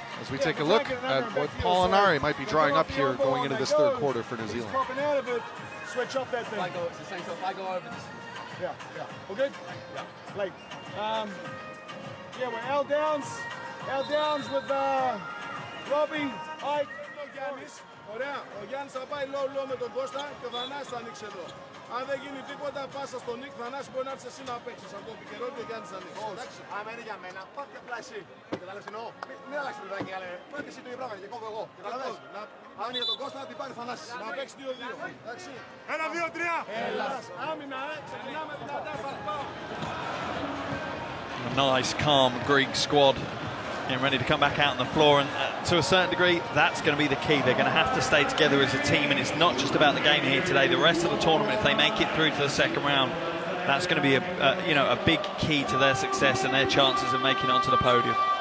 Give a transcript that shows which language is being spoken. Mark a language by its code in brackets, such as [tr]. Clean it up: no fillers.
[en] As we take a look at what Molinari might be drawing up here going into this third quarter for New Zealand. Switch up that thing. It's the same stuff. I go over this. Yeah. We're good? Yeah. Like, we're L downs with Robbie, Ike. [el] Ωραία, ο Γιάννης θα πάει low με τον Κώστα και ο Θανάσης θα ανοίξει εδώ. Αν δεν γίνει τίποτα, πάσα στον Νίκ, Θανάση μπορεί να έρθει εσύ να παίξεις. Από το επικαιρό και ο Γιάννης θα ανοίξει. Εντάξει. Άμα είναι για μένα, πάτε απλά εσύ. Καταλάβεις εννοώ. Μην αλλάξεις το παιδάκι, αλλά πάτε εσύ το ίδιο πράγμα και κόβω εγώ. Καταλάβεις. Αν είναι για τον Κώστα, να την πάρει Θανάσης. Να παίξει 2-2. Εντάξει. 1-2-3. Έλα. Άμυνα, ξεκινάμε δυνατά, θα πάω. [en] Nice, calm Greek squad getting ready to come back out on the floor, and to a certain degree that's going to be the key. They're going to have to stay together as a team, and it's not just about the game here today. The rest of the tournament, if they make it through to the second round, that's going to be a big key to their success and their chances of making it onto the podium.